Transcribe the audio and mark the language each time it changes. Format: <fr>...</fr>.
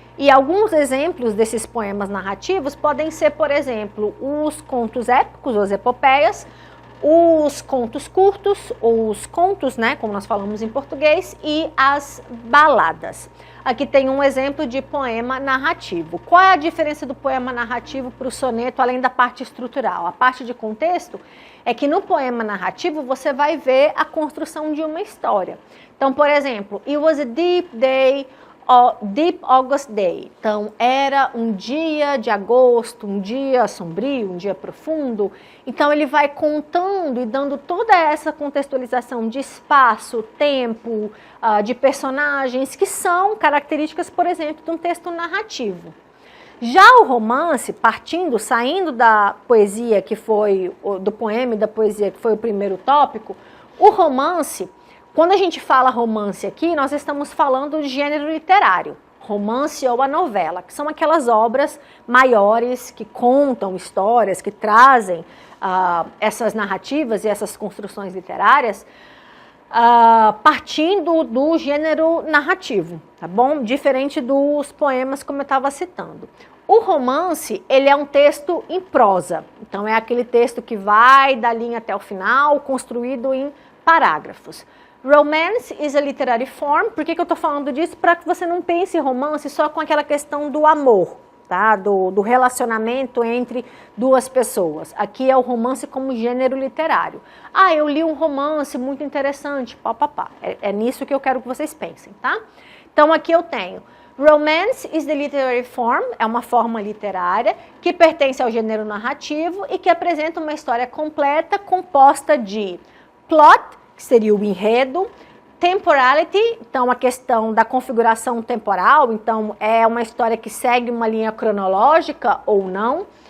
<pt>E alguns exemplos desses poemas narrativos podem ser, por exemplo, os contos épicos, as epopeias, os contos curtos, ou os contos, né, como nós falamos em português, e as baladas. Aqui tem um exemplo de poema narrativo. Qual é a diferença do poema narrativo para o soneto, além da parte estrutural? A parte de contexto é que no poema narrativo você vai ver a construção de uma história. Então, por exemplo,</pt> <en>it was a deep day, Deep August Day.</en> <pt>Então, era um dia de agosto, um dia sombrio, um dia profundo. Então, ele vai contando e dando toda essa contextualização de espaço, tempo, de personagens, que são características, por exemplo, de um texto narrativo. Já o romance, saindo da poesia que foi, do poema e da poesia que foi o primeiro tópico, o romance... Quando a gente fala romance aqui, nós estamos falando de gênero literário, romance ou a novela, que são aquelas obras maiores que contam histórias, que trazem essas narrativas e essas construções literárias, partindo do gênero narrativo, tá bom? Diferente dos poemas, como eu estava citando. O romance, ele é um texto em prosa, então é aquele texto que vai da linha até o final, construído em parágrafos.</pt> <en>Romance is a literary form.</en> <pt>Por que eu estou falando disso? Para que você não pense romance só com aquela questão do amor, tá? Do relacionamento entre duas pessoas. Aqui é o romance como gênero literário. Eu li um romance muito interessante, papapá. É nisso que eu quero que vocês pensem, tá? Então aqui eu tenho</pt> <en>Romance is the literary form,</en> <pt>é uma forma literária que pertence ao gênero narrativo e que apresenta uma história completa composta de plot, que seria o enredo, temporality, então a questão da configuração temporal, então é uma história que segue uma linha cronológica ou não.</pt>